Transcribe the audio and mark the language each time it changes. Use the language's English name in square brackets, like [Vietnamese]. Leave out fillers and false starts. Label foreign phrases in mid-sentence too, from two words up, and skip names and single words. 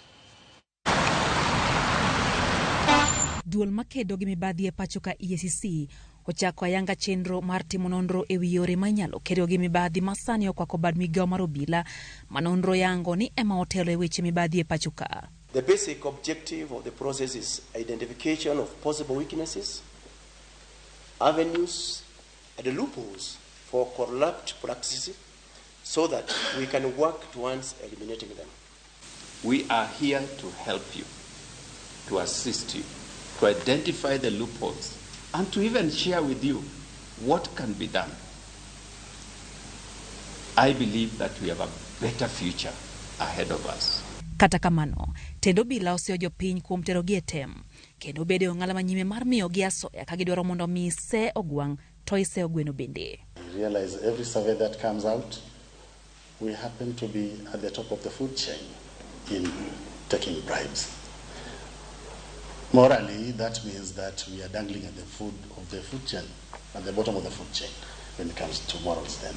[Luo (Kenya and Tanzania)] Duol makedo gi mibadhi e pacho ka EACC ochako ayanga chenro mar timo nonro e wi yore manyalo kedo gi mibadhi masani okwako bad migawo mar obila manonro yango ni ema otelo e weche mibadhi e pacho ka. [English] The basic objective of the process is identification of possible weaknesses, avenues, and loopholes for corrupt practices so that we can work towards eliminating them. We are here to help you, to assist you, to identify the loopholes, and to even share with you what can be done. I believe that we have a better future ahead of us. [Luo (Kenya and Tanzania)] Kata kamano, tendo obila oseo jopiny kuom terogi e tem, kendo bede ong'ala manyime mar miyogi asoya ka gidwaro mondo mi se ogwang' to ise ogweno bende. [English] We realize every survey that comes out, we happen to be at the top of the food chain in taking bribes. Morally, that means that we are dangling at the food chain, at the bottom of the food chain when it comes to morals then.